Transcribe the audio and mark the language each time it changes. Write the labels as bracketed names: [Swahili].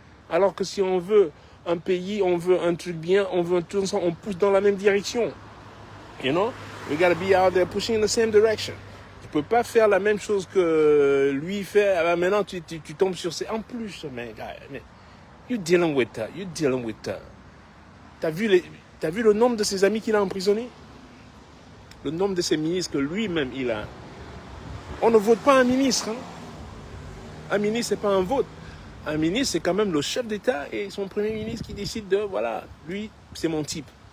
[French] Alors que si on veut un pays, on veut un truc bien, on veut un truc, on pousse dans la même direction. [English] We gotta be out there pushing in the same direction. [French] Tu peux pas faire la même chose que lui fait. Alors maintenant, tu tombes sur ces... En plus, [English] man, you're dealing with that. [French] T'as vu le nombre de ses amis qu'il a emprisonnés? Le nombre de ses ministres que lui-même il a. On ne vote pas un ministre. Hein? Un ministre, c'est pas un vote. Un ministre, c'est quand même le chef d'État et son premier ministre qui décide de, voilà, lui, c'est mon type.